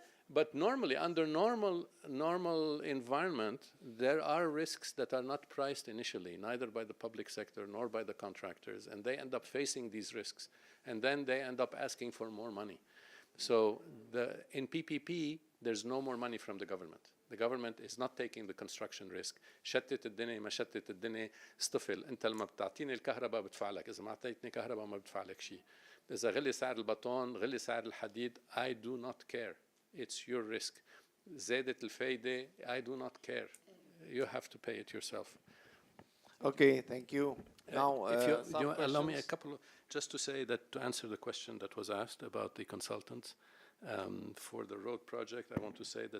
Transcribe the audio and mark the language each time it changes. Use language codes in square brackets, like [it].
[en] But normally, under normal environment, there are risks that are not priced initially, neither by the public sector nor by the contractors, and they end up facing these risks, and then they end up asking for more money. So in PPP, there's no more money from the government. The government is not taking the construction risk. [ar] شتت الدنيا ما شتت الدنيا اصطفل، انت لما بتعطيني الكهرباء بدفع لك، اذا ما اعطيتني كهرباء ما بدفع لك شيء. اذا غلي سعر البطون، غلي سعر الحديد، [en] I do not care. It's your risk. [ar] زادت الفايدة, [en] I do not care. You have to pay it yourself. Okay, thank you. Now, if you some allow me a questions? couple, just to say that to answer the question that was asked about the consultants for the road project, I want to say that